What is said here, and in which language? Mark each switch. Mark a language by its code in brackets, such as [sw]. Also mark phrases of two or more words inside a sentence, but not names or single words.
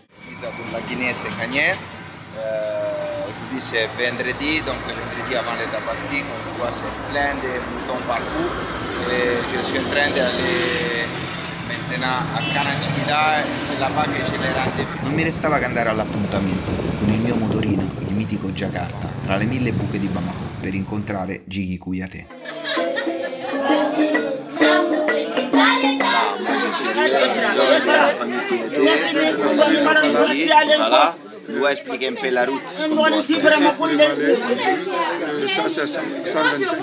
[fr] La Guinée c'est gagné. Aujourd'hui c'est vendredi, donc le vendredi avant le Tabaski, comme vous voyez c'est plein de moutons partout. Et je suis en train d'aller maintenant a Kanancikida e c'est là-bas che je l'ai rendez-vous. [it] Non mi restava che andare all'appuntamento con il mio motorino, il mitico Jakarta, tra le 1000 buche di Bamako, per incontrare Jigi Kouyaté. [fr] Voilà, je dois expliquer un peu la route. Ça c'est 125